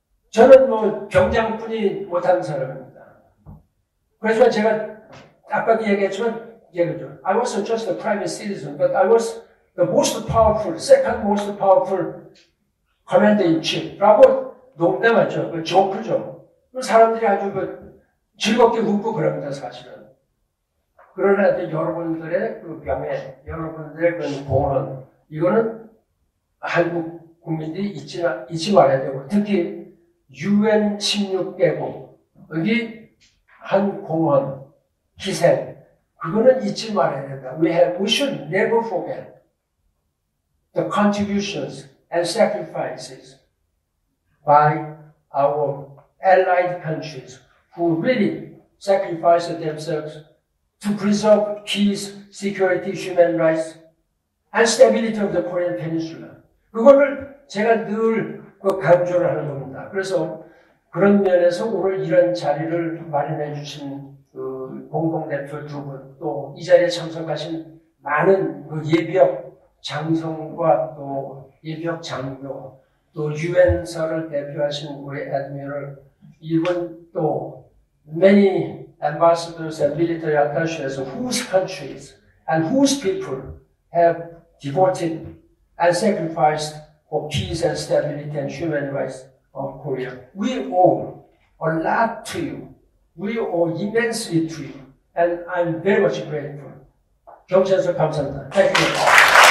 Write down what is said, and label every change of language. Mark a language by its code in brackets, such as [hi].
[ko] 저는 병장뿐이 못한 사람입니다. 그래서 제가 아까도 얘기했지만 [en] I was just a private citizen, but I was the most powerful, second most powerful commander in chief [ko] 라고 농담하죠. 그 조크죠. 사람들이 아주 즐겁게 웃고 그럽니다, 사실은. 그러나 여러분들의 그 명예, 여러분들의 그 공헌, 이거는 한국 국민들이 잊지 말아야 되고, 특히 UN 16개국, 여기 한 공헌, 희생, 그거는 잊지 말아야 된다. [en] We should never forget the contributions and sacrifices by our allied countries who really sacrificed themselves to preserve peace, security, human rights, and stability of the Korean Peninsula. [ko] 그거를 제가 늘 강조를 하는 겁니다. 그래서 그런 면에서 오늘 이런 자리를 마련해 주신 공동대표 두 분, 또 이 자리에 참석하신 많은 예비역 장성과 또 예비역 장교, 또 유엔사를 대표하신 우리 애드미럴, 이분 또 [en] many ambassadors and military attaches whose countries and whose people have devoted and sacrificed for peace and stability and human rights of Korea. We owe a lot to you. We owe immensely to you. And I'm very much grateful. [ko] 경찰서 감사합니다. [en] Thank you.